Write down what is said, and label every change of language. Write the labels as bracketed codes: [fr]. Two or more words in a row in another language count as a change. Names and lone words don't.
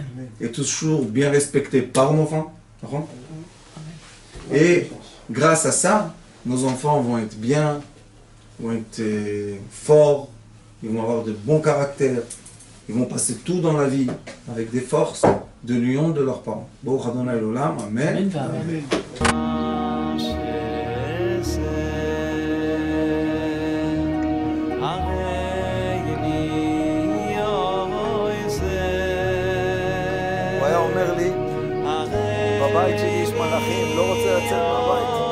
[fr] et toujours bien respectés par nos femmes. Et grâce à ça, nos enfants vont être bien, vont être forts, ils vont avoir de bons caractères, ils vont passer tout dans la vie avec des forces de l'union de leurs parents. [he] ברוך אדוני עולם, אמן. אמן. אמן. הוא היה אומר לי, בבית שלי יש מלאכים, לא רוצה לצאת מהבית.